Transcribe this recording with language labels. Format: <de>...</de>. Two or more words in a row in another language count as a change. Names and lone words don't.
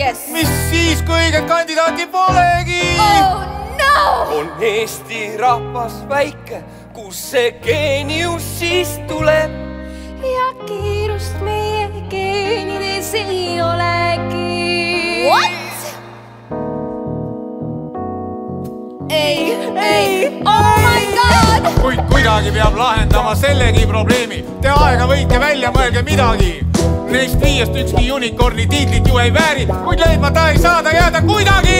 <et>Mis siis, kui õiget kandidaati polegi?</et> <en>Oh no!</en> <et>On Eesti rahvas väike, kus see geenius siis tuleb? Ja kiirust meie geenides ei olegi.</et> <en>What? Ei, oh my god!</en> <et>Kuid kuidagi peab lahendama sellegi probleemi. Te aega võite välja, mõelge midagi. Neist viiest ükski unicorni tiitlit ju ei vääri, kuid leidmata ei saada jääda kuidagi.</et>